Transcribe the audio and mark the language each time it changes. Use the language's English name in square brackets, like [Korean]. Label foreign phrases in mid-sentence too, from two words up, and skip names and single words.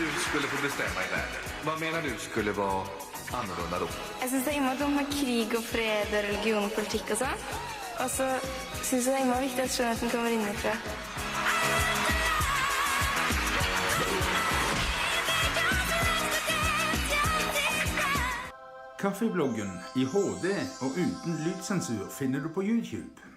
[Swedish] skulle få bestämma i världen, vad menar du skulle vara annorlunda då? [Norwegian] Jeg synes det er immer dumt med krig og fred og religion og politikk og sånn. Og så synes jeg det er immer viktig at skjønnheten kommer innenfra. Kaffebloggen i HD og uten lydsensur finner du på YouTube.